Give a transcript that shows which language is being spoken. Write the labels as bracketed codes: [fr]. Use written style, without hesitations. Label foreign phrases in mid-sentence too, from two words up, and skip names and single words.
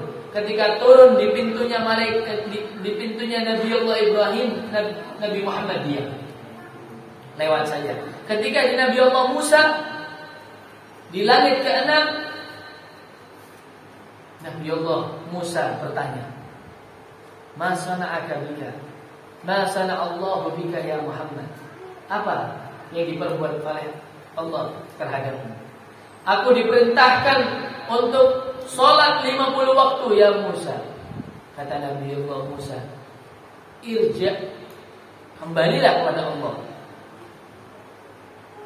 [id] Ketika turun di pintunya malaikat, di pintunya Nabi Allah Ibrahim, Nabi Muhammad diam, lewat saja. Ketika di Nabi Allah Musa di langit ke-6, Nabi Allah Musa bertanya, [ar] "ما صنعك بك? ما صنع الله بك يا محمد?" [id] Apa yang diperbuat oleh Allah terhadapmu? Aku diperintahkan untuk sholat 50 waktu ya Musa. Kata Nabi Allah Musa, "Irja', kembalilah kepada Allah.